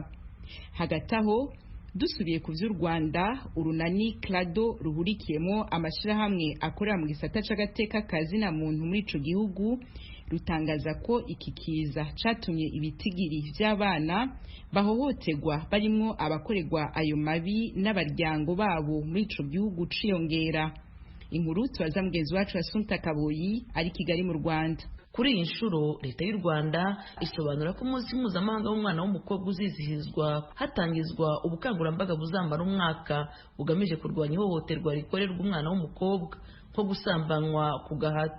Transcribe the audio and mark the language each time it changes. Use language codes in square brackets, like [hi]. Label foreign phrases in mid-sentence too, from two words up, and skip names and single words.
[rn] Hagati aho dusubiye ku vy'u Rwanda, urunani Clado ruhurikiyemo amashirahamwe akorera mu gisata c'agateka kazi na muntu muri ico gihugu rutangaza ko iki kiza catumye ibitigiri vy'abana bahohoterwa barimwo abakorerwa ayo mabi n'abaryango babo muri ico gihugu ciyongera. Inkuru tubaza mugenzi wacu Assumpta Kaboyi ari Kigali mu Rwanda. [rw] Kuri iyi nshuro leta y'u Rwanda isobanura ko umunsi mpuzamahanga w'umwana w'umukobwa uzizihizwa hatangizwa ubukangurambaga buzamara umwaka bugamije kurwanya ihohoterwa rikorerwa umwana w'umukobwa nko gusambanywa ku gahato.